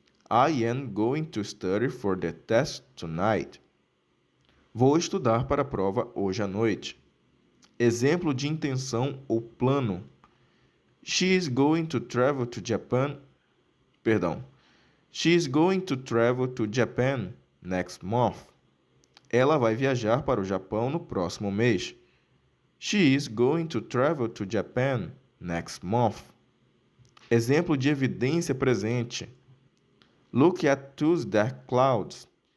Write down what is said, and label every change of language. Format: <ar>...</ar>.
<en>I am going to study for the test tonight.</en> <pt>Vou estudar para a prova hoje à noite. Exemplo de intenção ou plano.</pt> <en>She is going to travel to Japan. She is going to travel to Japan next month.</en> <pt>Ela vai viajar para o Japão no próximo mês.</pt> <en>She is going to travel to Japan next month.</en> <pt>Exemplo de evidência presente.</pt> <en>Look at those dark clouds.</en>